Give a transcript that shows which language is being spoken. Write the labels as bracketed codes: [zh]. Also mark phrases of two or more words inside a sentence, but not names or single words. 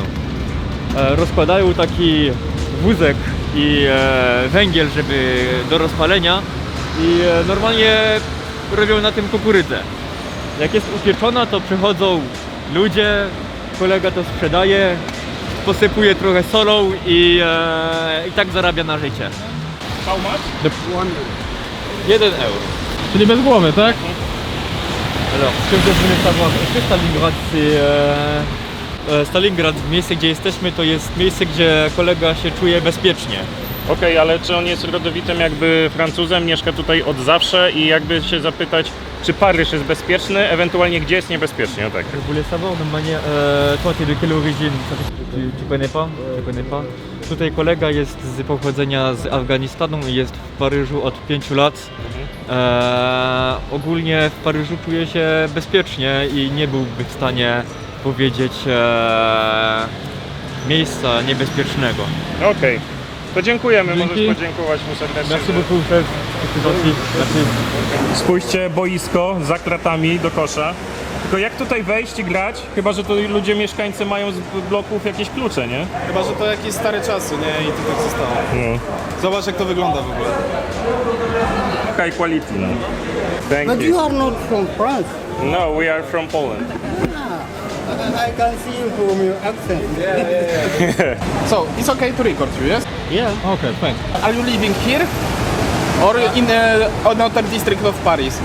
[pl] Rozkładają taki wózek i węgiel, żeby do rozpalenia i normalnie robią na tym kukurydzę. Jak jest upieczona, to przychodzą ludzie, kolega to sprzedaje, posypuje trochę solą i tak zarabia na życie. [en] How much? 1 euro. [pl] Czyli bez głowy, tak? [fr] Alors, ce que vous voulez savoir, est-ce que Stalingrad, Stalingrad, [pl] miejsce gdzie jesteśmy, to jest miejsce, gdzie kolega się czuje bezpiecznie. Okej, ale czy on jest rodowitym jakby Francuzem, mieszka tutaj od zawsze i jakby się zapytać, czy Paryż jest bezpieczny, ewentualnie gdzie jest niebezpiecznie, o tak. [fr] Je voulais savoir de manière, toi tu es de quelle origine? Tu connais pas? Tu connais pas? [pl] Tutaj kolega jest z pochodzenia z Afganistanu i jest w Paryżu od 5 lat. Ogólnie w Paryżu czuje się bezpiecznie i nie byłby w stanie powiedzieć miejsca niebezpiecznego. Okej, to dziękujemy, Dzięki. możesz podziękować mu serdecznie. [fr] Merci beaucoup, chef. Merci. [pl] Spójrzcie, boisko za kratami do kosza. Tylko jak tutaj wejść i grać? Chyba że to ludzie, mieszkańcy mają z bloków jakieś klucze, nie? Chyba, że to jakieś stare czasy, nie? I to tak zostało. No. Zobacz, jak to wygląda w ogóle. [en] High quality, no. Thank But you you. are not from France. No, we are from Poland. I can see you from your accent. So, it's okay to record you, yes? Yeah. Okej, thanks. Are you living here? Or in another district of Paris?